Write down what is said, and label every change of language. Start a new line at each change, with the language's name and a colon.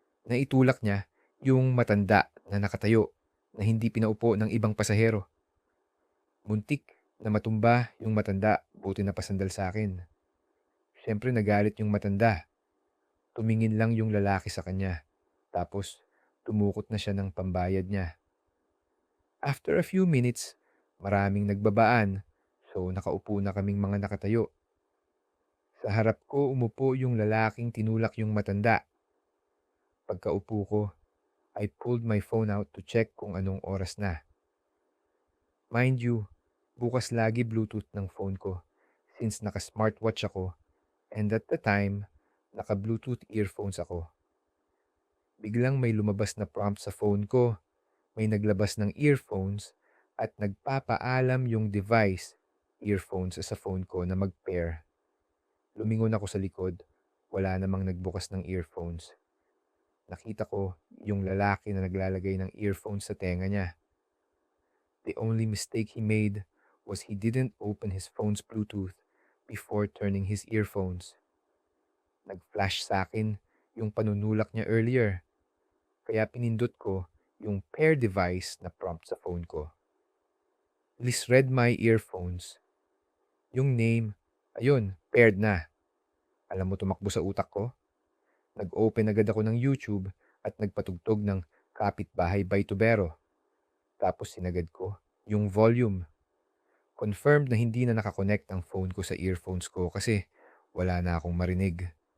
Filipino: Naitulak niya yung matanda na nakatayo na hindi pinaupo ng ibang pasahero. Muntik na matumba yung matanda, buti na pasandal sa akin. Siyempre nagalit yung matanda. Tumingin lang yung lalaki sa kanya. Tapos tumukot na siya ng pambayad niya. After a few minutes, maraming nagbabaan. So nakaupo na kaming mga nakatayo. Sa harap ko umupo yung lalaking tinulak yung matanda. Pagkaupo ko,
English: I pulled my phone out
Filipino: to check kung anong oras na. Mind you, bukas lagi Bluetooth ng phone ko since naka-smartwatch ako, and at the time, naka-Bluetooth earphones ako. Biglang may lumabas na prompt sa phone ko, may naglabas ng earphones at nagpapaalam yung device, earphones sa phone ko na mag-pair. Lumingon ako sa likod, wala namang nagbukas ng earphones. Nakita ko yung lalaki na naglalagay ng earphones sa tenga niya.
English: The only mistake he made was he didn't open his phone's Bluetooth before turning his earphones.
Filipino: Nag-flash sa akin yung panunulak niya earlier, kaya pinindot ko yung pair device na prompt sa phone ko.
English: Please read my earphones.
Filipino: Yung name, ayun, paired na. Alam mo tumakbo sa utak ko? Nag-open agad ako ng YouTube at nagpatugtog ng Kapitbahay by Tubero. Tapos sinagad ko yung volume. Confirmed na hindi na nakakonect ang phone ko sa earphones ko kasi wala na akong marinig.